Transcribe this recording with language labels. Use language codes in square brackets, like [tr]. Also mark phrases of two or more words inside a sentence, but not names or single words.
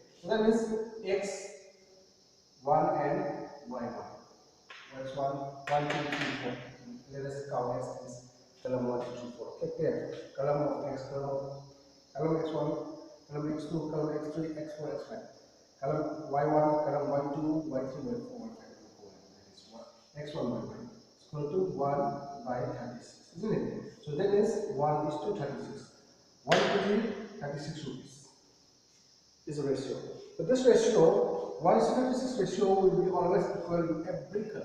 [en] So that means x 1 and y 1. That's 1, 1, 2, 3, 4. Let us count as this column 1, 2, 3, 4. Okay, here column of x, column x1, column x2, column x3, x4, x5. Column y1, column y2, y3, y4, y5, y4. That is what x1, y1 is equal to 1 by 36, isn't it? So that means 1 is to 36. 1 to 36 rupees is a ratio. So this ratio, 1 is to 36 ratio will be always equal in every column.